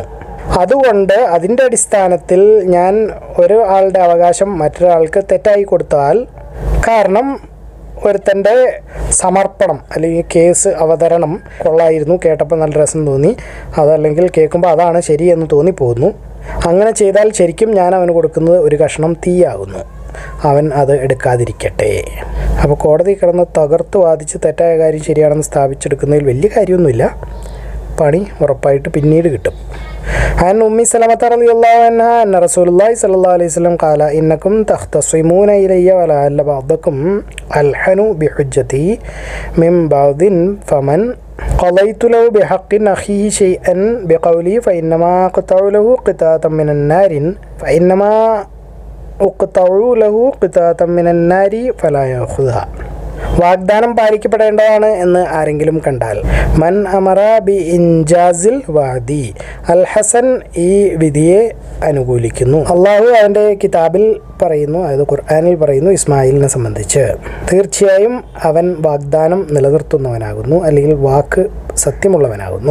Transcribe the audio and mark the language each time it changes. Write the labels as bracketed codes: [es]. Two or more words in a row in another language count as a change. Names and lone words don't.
[ml] അതുകൊണ്ട് അതിൻ്റെ അടിസ്ഥാനത്തിൽ ഞാൻ ഒരാളുടെ അവകാശം മറ്റൊരാൾക്ക് തെറ്റായി കൊടുത്താൽ, കാരണം ഒരുത്തൻ്റെ സമർപ്പണം അല്ലെങ്കിൽ കേസ് അവതരണം കൊള്ളായിരുന്നു, കേട്ടപ്പോൾ നല്ല രസം തോന്നി, അതല്ലെങ്കിൽ കേൾക്കുമ്പോൾ അതാണ് ശരിയെന്ന് തോന്നിപ്പോകുന്നു, അങ്ങനെ ചെയ്താൽ ശരിക്കും ഞാൻ അവന് കൊടുക്കുന്നത് ഒരു കഷ്ണം തീയാകുന്നു, അവൻ അത് എടുക്കാതിരിക്കട്ടെ. അപ്പോൾ കോടതി കിടന്ന് തകർത്ത് വാദിച്ച് തെറ്റായ കാര്യം ശരിയാണെന്ന് സ്ഥാപിച്ചെടുക്കുന്നതിൽ വലിയ കാര്യമൊന്നുമില്ല, പണി ഉറപ്പായിട്ട് പിന്നീട് കിട്ടും. [ar] عن أم سلمة رضي الله عنها أن رسول الله صلى الله عليه وسلم قال إنكم تختصمون إلي ولعل بعضكم ألحن بحجتي من بعض فمن قضيت له بحق أخيه شيئا بقولي فإنما أقطع له قطعة من النار فلا يأخذها. [ml] വാഗ്ദാനം പാലിക്കപ്പെടേണ്ടതാണ് എന്ന് ആരെങ്കിലും കണ്ടാൽ [ar] من أمر بإنجاز الوعد الحسن [ml] ഈ വിധിയെ അനുകൂലിക്കുന്നു. അള്ളാഹു അവൻ്റെ കിതാബിൽ പറയുന്നു, അതായത് ഖുർആനിൽ പറയുന്നു ഇസ്മായിലിനെ സംബന്ധിച്ച്, തീർച്ചയായും അവൻ വാഗ്ദാനം നിലനിർത്തുന്നവനാകുന്നു, അല്ലെങ്കിൽ വാക്ക് സത്യമുള്ളവനാകുന്നു.